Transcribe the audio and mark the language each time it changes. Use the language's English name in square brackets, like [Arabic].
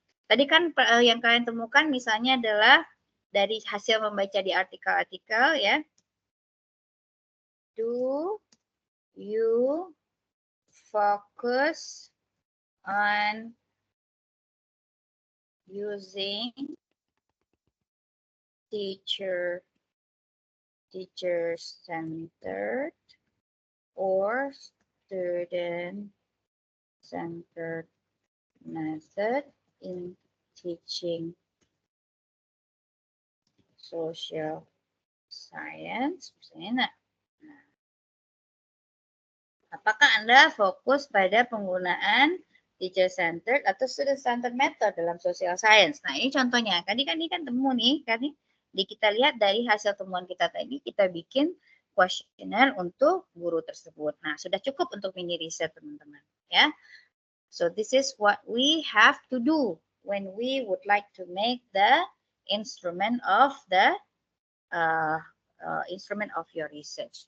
[Indonesian] Tadi kan yang kalian temukan misalnya adalah dari hasil membaca di artikel-artikel ya. [English] Do you focus on using teacher-centered or student-centered method in teaching social science? [Indonesian] Misalnya, apakah Anda fokus pada penggunaan teacher-centered atau student-centered method dalam social science? Nah, ini contohnya. Tadi kan ini kan temu nih, kan kita lihat dari hasil temuan kita tadi, kita bikin kuesioner untuk guru tersebut. Nah, sudah cukup untuk mini riset, teman-teman. Ya. [English] So, this is what we have to do when we would like to make the instrument of the instrument of your research.